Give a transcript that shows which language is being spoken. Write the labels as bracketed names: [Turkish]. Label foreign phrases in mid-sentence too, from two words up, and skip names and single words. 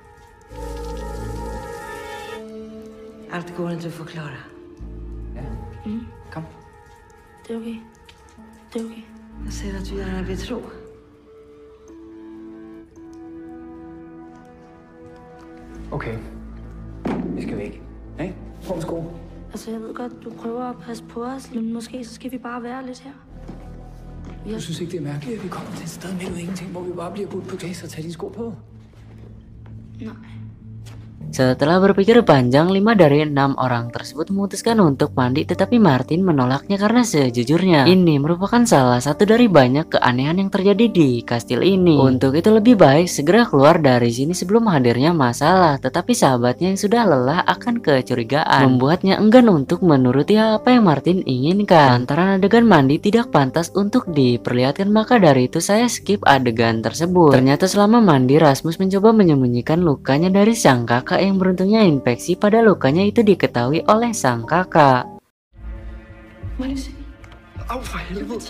[Swedish] Allt går inte att förklara. Ja. Kom. [Danish] Det er okay. Det er okay. [Swedish] Jag ser att du gärna vill tro. Okay. [Danish] Vi skal væk. Ikke? På med sko. Altså, jeg ved godt, du prøver at passe på os, men måske så skal vi bare være lidt her. Du synes ikke, det er mærkeligt, at vi kommer til et sted midt ud af ingenting, hvor vi bare bliver budt på glæs og tager dine sko på? Nej. [Indonesian] Setelah berpikir panjang, 5 dari 6 orang tersebut memutuskan untuk mandi, tetapi Martin menolaknya karena sejujurnya ini merupakan salah satu dari banyak keanehan yang terjadi di kastil ini. Untuk itu lebih baik segera keluar dari sini sebelum hadirnya masalah. Tetapi sahabatnya yang sudah lelah akan kecurigaan membuatnya enggan untuk menuruti apa yang Martin inginkan. Lantaran adegan mandi tidak pantas untuk diperlihatkan, maka dari itu saya skip adegan tersebut. Ternyata selama mandi Rasmus mencoba menyembunyikan lukanya dari sang kakak yang beruntungnya infeksi pada lukanya itu diketahui oleh sang kakak. [Danish] Må jeg lige se? Au, for helvede.